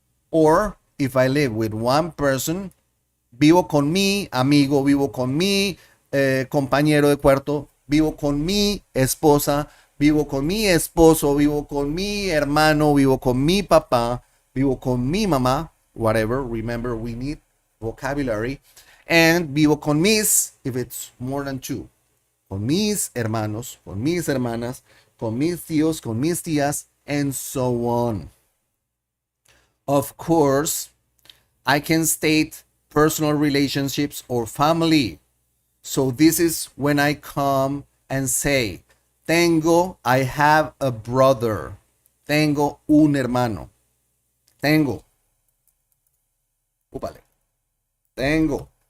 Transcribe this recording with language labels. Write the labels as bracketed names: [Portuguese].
[English] Or if I live with one person, [Spanish] vivo con mi amigo, vivo con mi compañero de cuarto, vivo con mi esposa, vivo con mi esposo, vivo con mi hermano, vivo con mi papá, vivo con mi mamá, whatever. [English] Remember, we need vocabulary. And [Spanish] vivo con mis, [English] if it's more than two. [Spanish] Con mis hermanos, con mis hermanas, con mis tíos, con mis tías, [English] and so on. Of course, I can state personal relationships or family. So this is when I come and say, I have a brother. [Spanish] Tengo un hermano. Tengo. Upale. Tengo.